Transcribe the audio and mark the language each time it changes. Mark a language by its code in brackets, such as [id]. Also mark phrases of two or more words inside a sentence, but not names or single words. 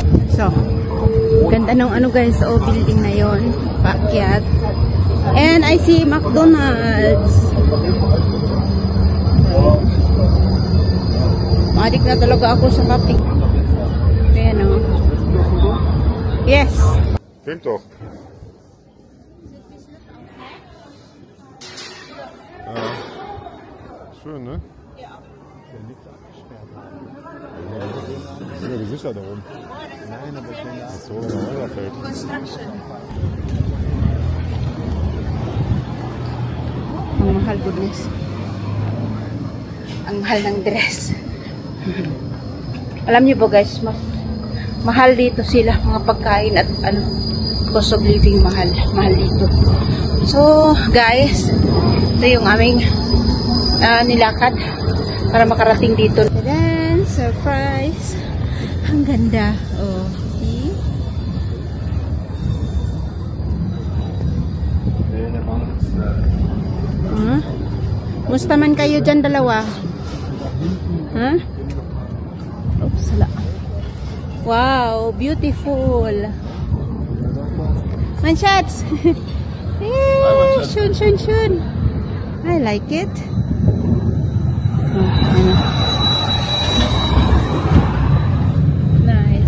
[tl] So, ganda ng ano guys, oh, building na yon, paakyat. [en] And I see McDonald's. [tl] Maadik na talaga ako sa kape. Ayan o. Yes. [de] Film doch. Schön, ne? Ja. Der liegt abgesperrt. Ja, sicher da oben. Nein, aber ich denke, ach so, der fällt. [tl] Construction. Ang mahal, goodness. Ang mahal ng dress. Alam niyo ba guys, mas mahal dito sila, mga pagkain at ano, [en] cost of living [tl] mahal dito. So guys, ito yung aming nilakad para makarating dito. Tadaan! Surprise! Ang ganda. [en] Oh, see? [tl] Musta man kayo dyan dalawa? Huh? Oops, hala. [en] Wow, beautiful. Man shots. Hey, shun, shun, shun. I like it. Nice.